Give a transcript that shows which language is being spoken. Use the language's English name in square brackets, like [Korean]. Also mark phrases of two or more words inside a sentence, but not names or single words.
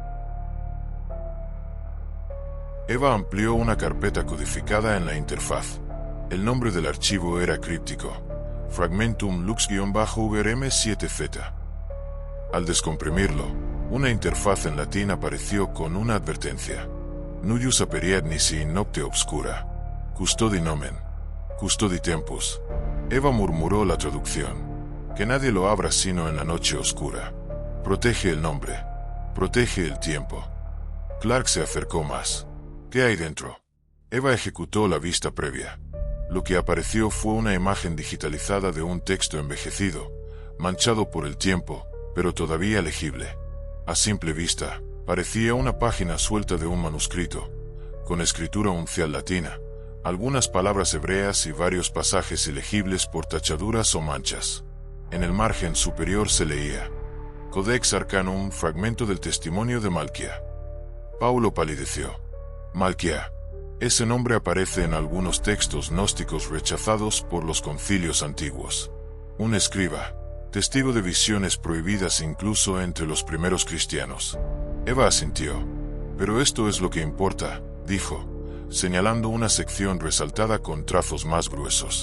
[Spanish] Eva amplió una carpeta codificada en la interfaz. El nombre del archivo era críptico: Fragmentum Lux-VRM7Z. Al descomprimirlo, una interfaz en latín apareció con una advertencia: [Latin] Nullus aperiat nisi in nocte obscura. Custodi nomen. Custodi tempus. [Spanish] Eva murmuró la traducción: que nadie lo abra sino en la noche oscura. Protege el nombre. Protege el tiempo. Clark se acercó más. ¿Qué hay dentro? Eva ejecutó la vista previa. Lo que apareció fue una imagen digitalizada de un texto envejecido, manchado por el tiempo, pero todavía legible. A simple vista, parecía una página suelta de un manuscrito, con escritura uncial latina, algunas palabras hebreas y varios pasajes ilegibles por tachaduras o manchas. En el margen superior se leía: Codex Arcanum, fragmento del testimonio de Malquia. Paulo palideció. Malquia. Ese nombre aparece en algunos textos gnósticos rechazados por los concilios antiguos. Un escriba, testigo de visiones prohibidas incluso entre los primeros cristianos. Eva asintió. Pero esto es lo que importa, dijo, señalando una sección resaltada con trazos más gruesos.